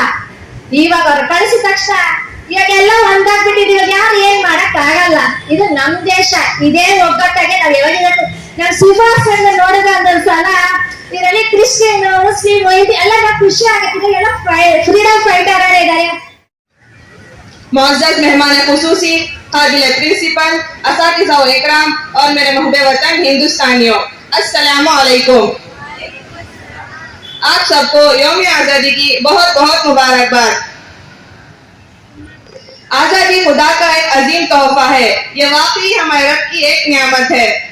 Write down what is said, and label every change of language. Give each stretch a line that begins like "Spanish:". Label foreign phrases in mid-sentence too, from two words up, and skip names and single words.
Kannada: ಇವಾಗ ಅವ್ರು ಕಳಿಸಿದ ತಕ್ಷಣ ಇವಾಗೆಲ್ಲ ಒಂದಾಗ್ಬಿಟ್ಟಿದೀವಿ, ಯಾರು ಏನ್ ಮಾಡಕ್ ಆಗಲ್ಲ. ಇದು ನಮ್ ದೇಶ, ಇದೇ ಒಗ್ಗಟ್ಟಾಗೆ ನಾವ್ ಯಾವಾಗ ನಾವ್ ಸುಭಾಷ್ ಚಂದ್ರ ನೋಡಿದ ಒಂದೊಂದ್ಸಲ ಇದರಲ್ಲಿ ಕ್ರಿಶ್ಚಿಯನ್ ಮುಸ್ಲಿಂ ಎಲ್ಲ ಖುಷಿ ಆಗುತ್ತೆ, ಎಲ್ಲ
English: freedom fighter
Kannada: ಇದ್ದಾರೆ.
Urdu: معزز مہمان خصوصی، قابل پرنسپل، اساتذہ اور اکرام اور میرے محبوب وطن ہندوستانیوں، السلام علیکم. آپ سب کو یوم آزادی کی بہت بہت مبارکباد. آزادی خدا کا ایک عظیم تحفہ ہے، یہ واقعی ہمارے رب کی ایک نعمت ہے है।